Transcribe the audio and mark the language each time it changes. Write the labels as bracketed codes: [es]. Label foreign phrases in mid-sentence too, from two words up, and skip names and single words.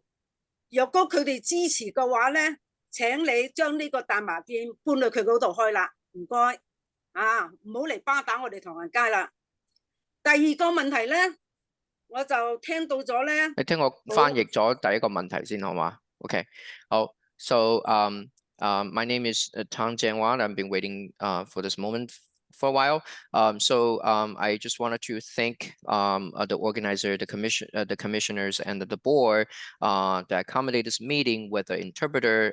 [yue] 若果佢哋支持嘅話咧，請你將呢個大麻店搬去佢嗰度開啦，唔該啊，唔好嚟巴打我哋唐人街啦。第二個問題咧，我就聽到咗咧。你聽我翻譯咗第一個問題先好嗎 ？OK， 好 ， [en] so my name is Tang Jianwan. I've been waiting for this moment for a while. I just wanted to thank the organizer, the commissioners, and the board that accommodate this meeting with the interpreter.